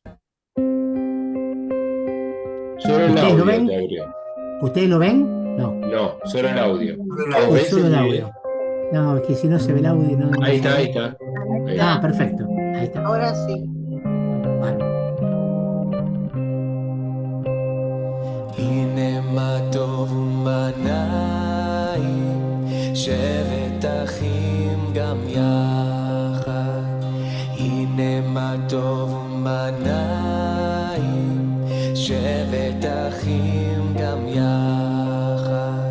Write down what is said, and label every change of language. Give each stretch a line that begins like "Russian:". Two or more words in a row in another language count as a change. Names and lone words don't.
Spanish: Solo el ¿Ustedes lo audio te ven? abrió. ¿Ustedes lo ven? No. No, solo el audio. ¿Vos Es ves solo el el video? audio. No, es que si no se ve el audio, no Ahí se está, ahí ve. está. Ahí Ah, está. perfecto. Ahí está. Ahora sí. Bárbaro.
Hebrew: הנה מה טוב ומה נעים, שבת אחים גם יחד. הנה מה טוב ומה נעים, שבת אחים גם יחד.